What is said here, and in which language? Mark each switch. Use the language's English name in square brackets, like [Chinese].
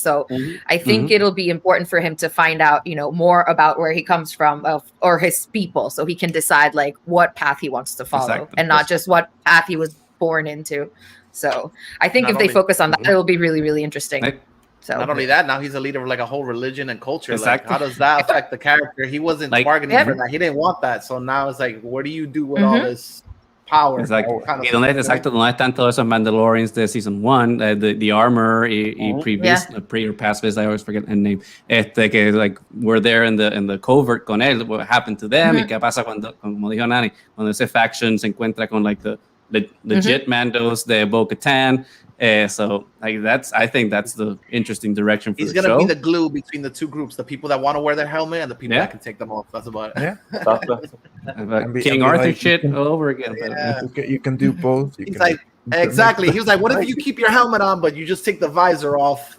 [English] So I think it'll be important for him to find out, more about where he comes from or his people, so he can decide like what path he wants to follow and not just what path he was born into. So I think if they focus on that, it'll be really, really interesting. So not only that, now he's a leader of like a whole religion and culture. Like, how does that affect the character? He wasn't bargaining for that. He didn't want that. So now it's like, what do you do with all this power? [Spanish] Exacto. ¿Y dónde están todos esos Mandalorians de season 1? [English] The armor [Spanish] y [English] previous, pre or past, I always forget the name. [Spanish] Que [English] like were there in the covert [Spanish] con él. [English] What happened to them? [Spanish] Y qué pasa cuando, como dijo Nani, cuando ese faction se encuentra con [English] like the legit Mandos [Spanish] de Bo-Katan. [English] So like I think that's the interesting direction for the show. He's gonna be the glue between the two groups: the people that want to wear their helmet and the people that can take them off. That's about it. Yeah, King Arthur shit all over again. Yeah. You can do both. He's like, exactly. He was like, "What if you keep your helmet on, but you just take the visor off?"